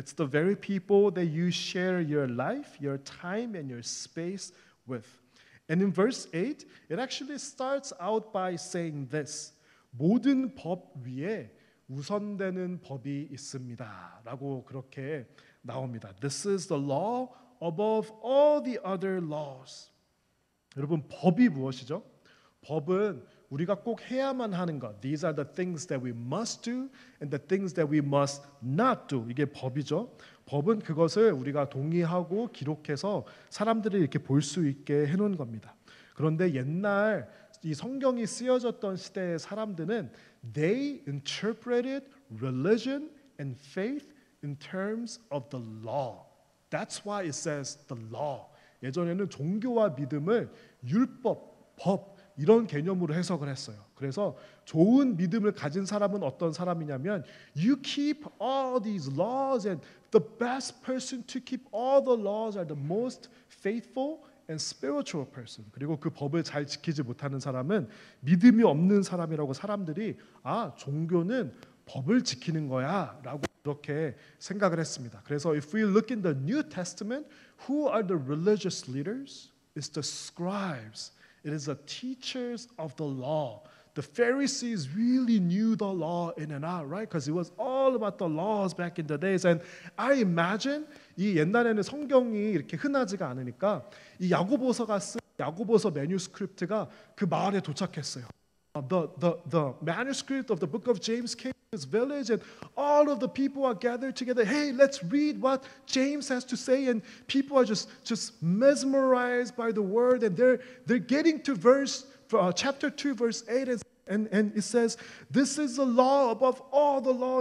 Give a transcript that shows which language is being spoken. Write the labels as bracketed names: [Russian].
[English] It's the very people that you share your life, your time, and your space with. And in verse 8, it actually starts out by saying this. [Korean] 모든 법 위에 우선되는 법이 있습니다. 라고 그렇게 나옵니다. [English] This is the law above all the other laws. [Korean] 여러분, 법이 무엇이죠? 법은 우리가 꼭 해야만 하는 것. [English] These are the things that we must do and the things that we must not do. [Korean] 이게 법이죠. 법은 그것을 우리가 동의하고 기록해서 사람들이 이렇게 볼 수 있게 해놓은 겁니다. 그런데 옛날 이 성경이 쓰여졌던 시대의 사람들은 [English] they interpreted religion and faith in terms of the law. That's why it says the law. [Korean] 예전에는 종교와 믿음을 율법, 법 이런 개념으로 해석을 했어요. 그래서 좋은 믿음을 가진 사람은 어떤 사람이냐면 [English] you keep all these laws and the best person to keep all the laws are the most faithful and spiritual person. [Korean] 그리고 그 법을 잘 지키지 못하는 사람은 믿음이 없는 사람이라고 사람들이 종교는 법을 지키는 거야라고 그렇게 생각을 했습니다. 그래서 [English] if we look in the New Testament, who are the religious leaders? It's the scribes. It is the teachers of the law. The Pharisees really knew the law in and out, right? Because it was all about the laws back in the days. And I imagine [Korean] 이 옛날에는 성경이 이렇게 흔하지가 않으니까 이 야고보서가 쓴 야고보서 매뉴스크립트가 그 마을에 도착했어요. [English] The manuscript of the book of James came to this village, and all of the people are gathered together. Hey, let's read what James has to say. And people are just mesmerized by the word, and they're getting to chapter 2, verse 8, and it says, this is the law above all the law.